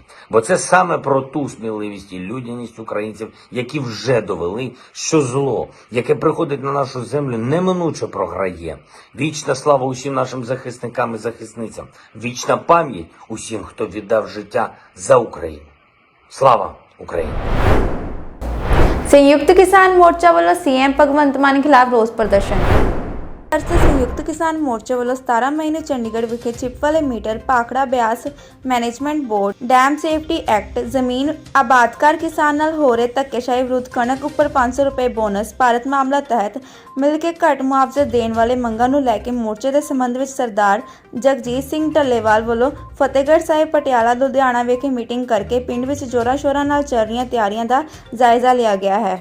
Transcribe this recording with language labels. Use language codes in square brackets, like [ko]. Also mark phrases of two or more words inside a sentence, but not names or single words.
[uk] Бо це саме про ту сміливість і людяність українців, які вже довели, що зло, яке приходить на нашу землю, неминуче програє. Вічна слава усім нашим захисникам і захисницям. Вічна пам'ять усім, хто віддав життя за Україну. Слава Україні! [pa] ਸੰਯੁਕਤ ਕਿਸਾਨ ਮੋਰਚਾ ਵੱਲੋਂ ਸੀਐਮ ਭਗਵੰਤ ਮਾਨ ਖਿਲਾਫ ਰੋਸ ਪ੍ਰਦਰਸ਼ਨ। ਸੰਯੁਕਤ ਕਿਸਾਨ ਮੋਰਚਾ ਵੱਲੋਂ 17 ਮਈ ਨੂੰ ਚੰਡੀਗੜ੍ਹ ਵਿਖੇ ਚਿੱਪ ਵਾਲੇ ਮੀਟਰ, ਭਾਖੜਾ ਬਿਆਸ ਮੈਨੇਜਮੈਂਟ ਬੋਰਡ, ਡੈਮ ਸੇਫਟੀ ਐਕਟ, ਜ਼ਮੀਨ ਆਬਾਦਕਾਰ ਕਿਸਾਨ ਨਾਲ ਹੋ ਰਹੇ ਧੱਕੇਸ਼ਾਹੀ ਵਿਰੁੱਧ ਕਣਕ ਉੱਪਰ 500 ਰੁਪਏ ਬੋਨਸ, ਭਾਰਤ ਮਾਮਲਾ ਤਹਿਤ ਮਿਲ ਕੇ ਘੱਟ ਮੁਆਵਜ਼ਾ ਦੇਣ ਵਾਲੇ ਮੰਗਾਂ ਨੂੰ ਲੈ ਕੇ ਮੋਰਚੇ ਦੇ ਸੰਬੰਧ ਵਿੱਚ ਸਰਦਾਰ ਜਗਜੀਤ ਸਿੰਘ ਢੱਲੇਵਾਲ ਵੱਲੋਂ ਫਤਿਹਗੜ੍ਹ ਸਾਹਿਬ, ਪਟਿਆਲਾ, ਲੁਧਿਆਣਾ ਵਿਖੇ ਮੀਟਿੰਗ ਕਰਕੇ ਪਿੰਡ ਵਿੱਚ ਜ਼ੋਰਾਂ ਸ਼ੋਰਾਂ ਨਾਲ ਚੱਲ ਰਹੀਆਂ ਤਿਆਰੀਆਂ ਦਾ ਜਾਇਜ਼ਾ ਲਿਆ ਗਿਆ ਹੈ।